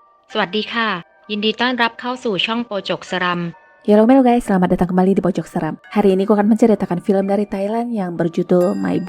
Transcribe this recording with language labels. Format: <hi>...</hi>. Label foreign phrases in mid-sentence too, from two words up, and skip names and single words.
<th>สวัสดีค่ะยินดีต้อนรับเข้าสู่ช่องโปจกสรัม</th> <id>Halo guys, selamat datang kembali di Pojok Seram. Hari ini aku akan menceritakan film dari Thailand yang berjudul Maibu.</id>